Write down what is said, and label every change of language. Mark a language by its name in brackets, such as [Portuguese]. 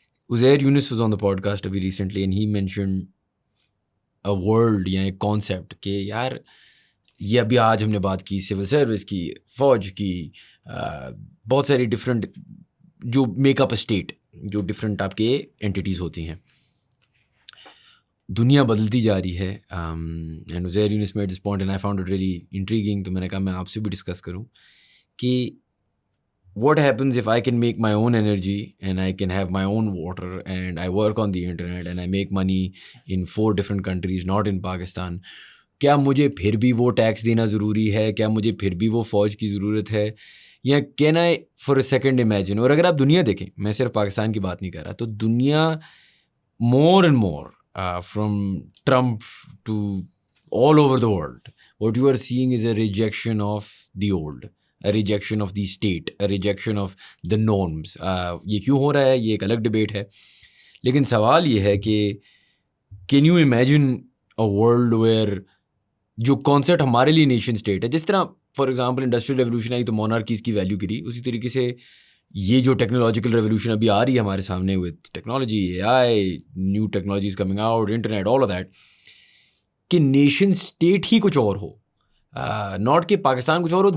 [Urdu] Uzair Yunus [English] was on the podcast [Urdu] ابھی [English] recently and he mentioned a world [Urdu] یا ایک concept کہ یار یہ ابھی آج ہم نے بات کی سول سروس کی، فوج کی، بہت ساری ڈفرینٹ جو [English] make up state, [Urdu] جو ڈفرینٹ آپ کے اینٹیٹیز ہوتی ہیں. دنیا بدلتی جا رہی ہے [English] And Uzair Younus made this point and I found it really intriguing. [Urdu] تو میں نے کہا میں آپ سے بھی ڈسکس کروں کہ [English] what happens if I can make my own energy and I can have my own water and I work on the internet and I make money in 4 different countries, not in Pakistan. [Urdu] کیا مجھے پھر بھی وہ tax دینا ضروری ہے؟ کیا مجھے پھر بھی وہ فوج کی ضرورت ہے؟ یا [English] Can I for a second imagine. [Urdu] اور اگر آپ دنیا دیکھیں، میں صرف پاکستان کی بات نہیں کر رہا، تو دنیا [English] More and more from Trump to all over the world, what you are seeing is a rejection of the old, a rejection of the state, a rejection of the norms. [Urdu] یہ کیوں ہو رہا ہے یہ ایک الگ ڈبیٹ ہے، لیکن سوال یہ ہے کہ [English] can you imagine a world where [Urdu] جو کانسیپٹ ہمارے لیے نیشن اسٹیٹ ہے، جس طرح فار ایگزامپل انڈسٹریل ریولیوشن آئی تو مونارکیز کی ویلیو گری، اسی طریقے سے یہ جو ٹیکنالوجیکل ریولیوشن ابھی آ رہی ہے ہمارے سامنے with technology, a I, [English] new technologies coming out, [Urdu] internet, [English] all of that, [Urdu] کہ نیشن اسٹیٹ ہی کچھ اور ہو، ناٹ کہ پاکستان کچھ اور ہو.